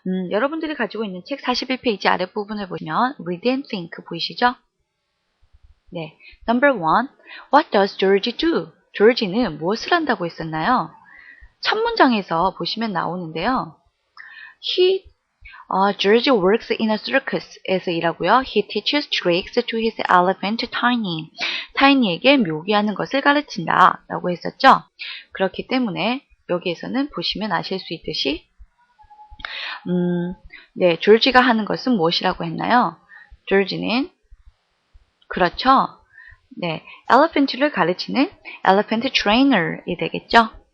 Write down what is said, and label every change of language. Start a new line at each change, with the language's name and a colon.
Korean: 여러분들이 가지고 있는 책 41페이지 아랫부분을 보시면 read and think 보이시죠? 네.
English: Number 1. What does George do?
Korean: 조지는 무엇을 한다고 했었나요? 첫 문장에서 보시면 나오는데요.
English: George works in a circus에서
Korean: 일하고요.
English: He teaches tricks to his elephant Tiny.
Korean: 타이니에게 묘기하는 것을 가르친다 라고 했었죠. 그렇기 때문에 여기에서는 보시면 아실 수 있듯이 네, 조지가 하는 것은 무엇이라고 했나요? 조지는 그렇죠. 네, elephant를 가르치는 elephant trainer이 되겠죠.